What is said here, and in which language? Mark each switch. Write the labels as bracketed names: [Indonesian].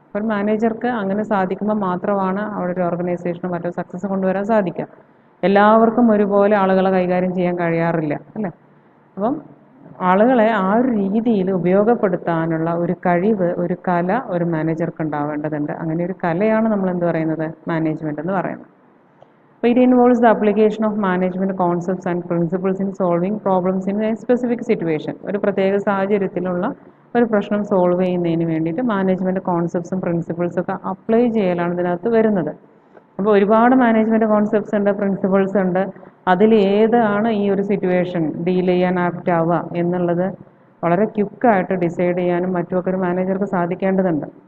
[Malayalam] ഒരു മാനേജർക്ക് അങ്ങനെ സാധിക്കുമ്പോൾ മാത്രമാണ് അവിടെ ഒരു ഓർഗനൈസേഷനോ മറ്റോ സക്സസ് കൊണ്ടുവരാൻ സാധിക്കുക. എല്ലാവർക്കും ഒരുപോലെ ആളുകളെ കൈകാര്യം ചെയ്യാൻ കഴിയാറില്ല, അല്ലേ? അപ്പം ആളുകളെ ആ ഒരു രീതിയിൽ ഉപയോഗപ്പെടുത്താനുള്ള ഒരു കഴിവ്, ഒരു കല ഒരു മാനേജർക്ക് ഉണ്ടാവേണ്ടതുണ്ട്. അങ്ങനെ ഒരു കലയാണ് നമ്മൾ എന്ത് പറയുന്നത്, മാനേജ്മെൻറ്റ് എന്ന് പറയുന്നത്. [English] അപ്പോൾ it involves the application of management concepts and principles in solving problems in a specific situation. [Malayalam] ഒരു പ്രത്യേക സാഹചര്യത്തിലുള്ള ഒരു പ്രശ്നം സോൾവ് ചെയ്യുന്നതിന് വേണ്ടിയിട്ട് മാനേജ്മെൻറ്റ് കോൺസെപ്റ്റ്സും പ്രിൻസിപ്പിൾസും ഒക്കെ അപ്ലൈ ചെയ്യലാണ് ഇതിനകത്ത് വരുന്നത്. അപ്പോൾ ഒരുപാട് മാനേജ്മെൻറ്റ് കോൺസെപ്റ്റ്സ് ഉണ്ട്, പ്രിൻസിപ്പിൾസ് ഉണ്ട്. അതിൽ ഏതാണ് ഈ ഒരു സിറ്റുവേഷൻ ഡീൽ ചെയ്യാൻ ആപ്റ്റ് ആവുക എന്നുള്ളത് വളരെ ക്വിക്കായിട്ട് ഡിസൈഡ് ചെയ്യാനും മറ്റുമൊക്കെ ഒരു മാനേജർക്ക് സാധിക്കേണ്ടതുണ്ട്.